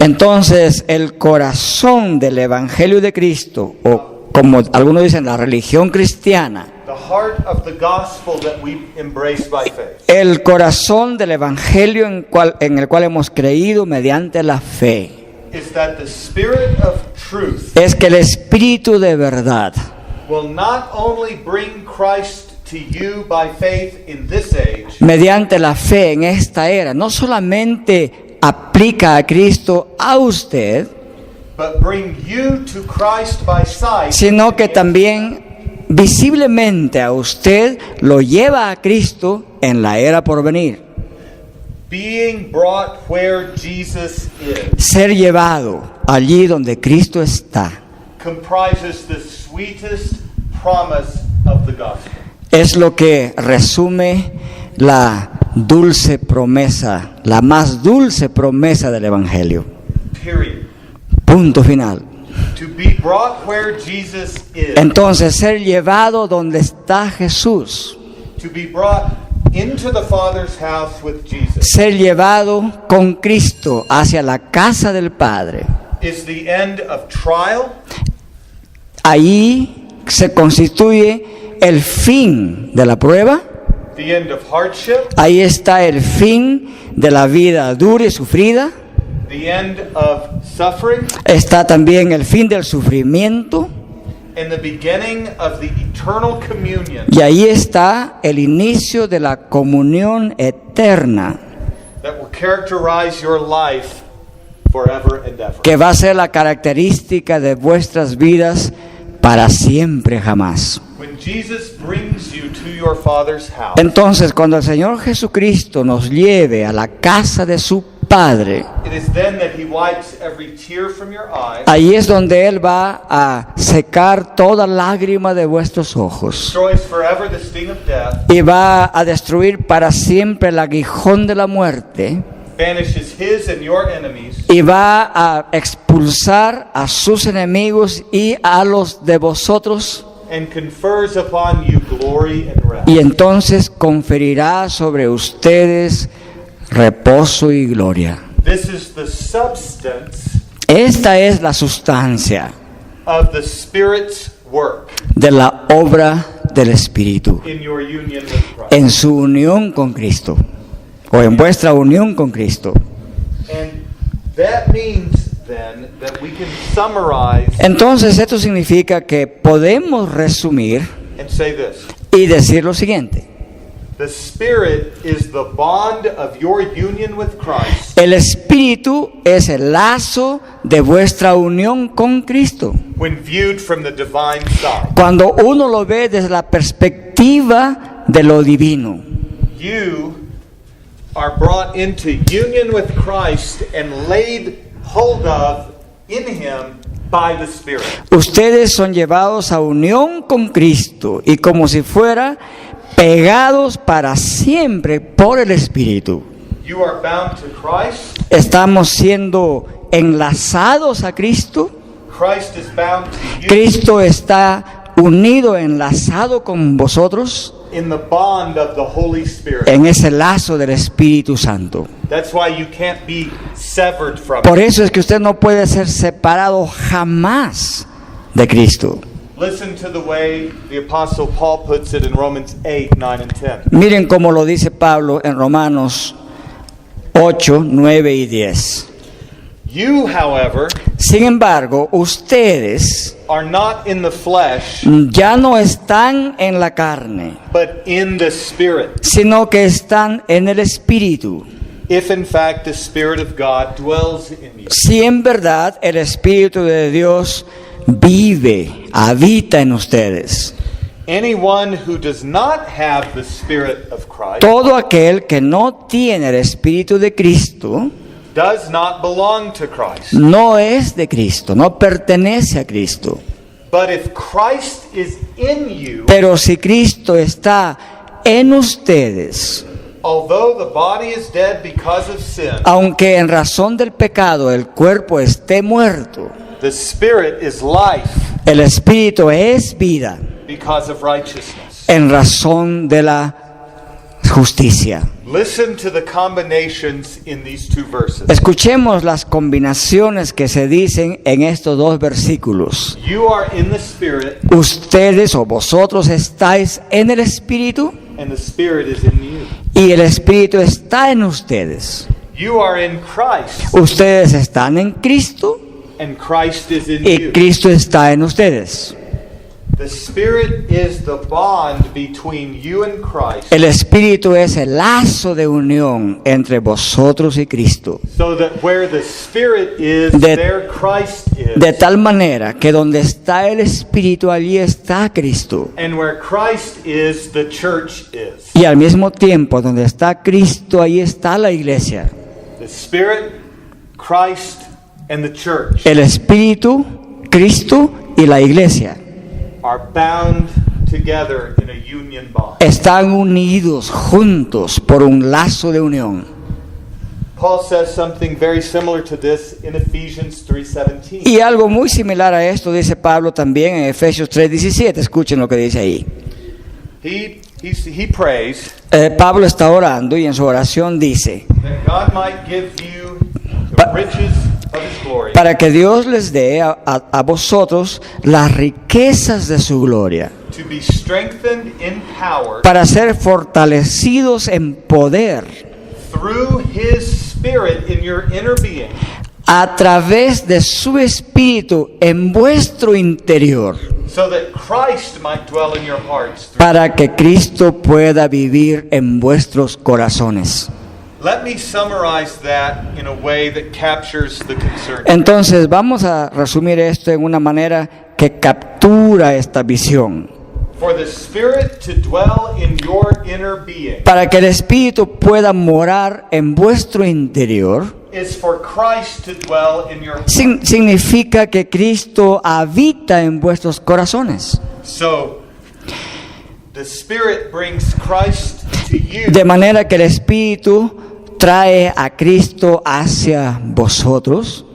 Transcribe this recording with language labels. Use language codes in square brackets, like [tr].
[es] Entonces, el corazón del Evangelio de Cristo, o como algunos dicen, la religión cristiana, [en] the The heart of the gospel that we embrace by faith [es] el corazón del evangelio en el cual hemos creído mediante la fe, [en] is that the Spirit of truth [es] es que el Espíritu de verdad [en] will not only bring Christ to you by faith in this age, [es] mediante la fe en esta era no solamente aplica a Cristo a usted, [en] but bring you to Christ by sight, [es] sino que también visiblemente a usted lo lleva a Cristo en la era por venir. [en] being brought where Jesus is, [es] Ser llevado allí donde Cristo está [en] comprises the sweetest promise of the gospel. [es] es lo que resume la dulce promesa, la más dulce promesa del Evangelio. [en] Period. [es] Punto final. [en] To be brought where Jesus is, [es] Entonces, ser llevado donde está Jesús, [en] to be brought into the Father's house with Jesus, [es] ser llevado con Cristo hacia la casa del Padre, [en] is the end of trial, [es] ahí se constituye el fin de la prueba, [en] the end of hardship, [es] ahí está el fin de la vida dura y sufrida, [en] the end of suffering, [es] está también el fin del sufrimiento, [en] and the beginning of the eternal communion [es] y ahí está el inicio de la comunión eterna, [en] that will characterize your life forever and ever. [es] que va a ser la característica de vuestras vidas para siempre jamás. [en] When Jesus brings you to your Father's house, [es] Entonces, cuando el Señor Jesucristo nos lleve a la casa de su Padre, [en] it is then that He wipes every tear from your eyes, [es] ahí es donde Él va a secar toda lágrima de vuestros ojos [en] destroys forever the sting of death, [es] y va a destruir para siempre el aguijón de la muerte [en] banishes His and your enemies, [es] y va a expulsar a sus enemigos y a los de vosotros, [en] and confers upon you glory and rest. [es] y entonces conferirá sobre ustedes reposo y gloria. [en] This is the substance [es] Esta es la sustancia [en] of the Spirit's work [es] de la obra del Espíritu [en] in your union with Christ. [es] en su unión con Cristo, o en vuestra unión con Cristo. [en] And that means then that we can summarize [es] Entonces esto significa que podemos resumir [en] and say this. [es] y decir lo siguiente: [en] The Spirit is the bond of your union with Christ [es] el Espíritu es el lazo de vuestra unión con Cristo. [en] when viewed from the divine side. [es] Cuando uno lo ve desde la perspectiva de lo divino, [en] You are brought into union with Christ and laid hold of in Him by the Spirit. [es] ustedes son llevados a unión con Cristo y como si fuera pegados para siempre por el Espíritu. [en] You are bound to Christ. [es] Estamos siendo enlazados a Cristo. [en] Christ is bound to you [es] Cristo está unido, enlazado con vosotros [en] in the bond of the Holy Spirit. [es] en ese lazo del Espíritu Santo. [en] That's why you can't be severed from [es] Por [en] it. [es] eso es que usted no puede ser separado jamás de Cristo. [en] Listen to the way the Apostle Paul puts it in Romans 8, 9, and 10. [es] Miren cómo lo dice Pablo en Romanos 8, 9 y 10. [en] You, however, [es] Sin embargo, ustedes [en] are not in the flesh, [es] ya no están en la carne, [en] but in the Spirit, [es] sino que están en el Espíritu. [en] if in fact the Spirit of God dwells in you. [es] Si en verdad el Espíritu de Dios vive, habita en ustedes. [en] Anyone who does not have the Spirit of Christ [es] Todo aquel que no tiene el Espíritu de Cristo [en] does not belong to Christ. [es] no es de Cristo, no pertenece a Cristo. [en] But if Christ is in you, [es] Pero si Cristo está en ustedes, [en] although the body is dead because of sin, [es] aunque en razón del pecado el cuerpo esté muerto, [en] the Spirit is life [es] el Espíritu es vida [en] because of righteousness. [es] en razón de la justicia. [en] Listen to the combinations in these two verses. [es] Escuchemos las combinaciones que se dicen en estos dos versículos. [en] You are in the Spirit, [es] Ustedes o vosotros estáis en el Espíritu [en] and the Spirit is in you. [es] y el Espíritu está en ustedes. [en] You are in Christ, [es] Ustedes están en Cristo [en] and Christ is in [es] y [en] you. [es] Cristo está en ustedes. [en] The Spirit is the bond between you and Christ, [es] El Espíritu es el lazo de unión entre vosotros y Cristo. [en] so that where the Spirit is, [es] De- [en] there Christ is. [es] De tal manera que donde está el Espíritu, allí está Cristo. [en] And where Christ is, the church is. [es] Y al mismo tiempo, donde está Cristo, allí está la iglesia. [en] The Spirit, Christ, and the church [es] El Espíritu, Cristo y la iglesia [en] are bound together in a union bond. [es] están unidos juntos por un lazo de unión. [en] Paul says something very similar to this in Ephesians 3:17. [es] Y algo muy similar a esto dice Pablo también en Efesios 3:17. Escuchen lo que dice ahí. [en] He prays [es] Pablo está orando y en su oración dice, [en] that God might give you the [es] Pa- [en] riches of His glory [es] para que Dios les dé a vosotros las riquezas de su gloria, [en] to be strengthened in power [es] para ser fortalecidos en poder [en] through His Spirit in your inner being, [es] a través de su Espíritu en vuestro interior, [en] so that Christ might dwell in your hearts. [es] para que Cristo pueda vivir en vuestros corazones. [en] Let me summarize that in a way that captures the concern. [es] Entonces vamos a resumir esto en una manera que captura esta visión. [en] For the Spirit to dwell in your inner being [es] Para que el Espíritu pueda morar en vuestro interior, [en] is for Christ to dwell in your heart. [es] significa que Cristo habita en vuestros corazones. [en] So, the Spirit brings Christ to you. [es] De manera que el Espíritu trae a Cristo hacia vosotros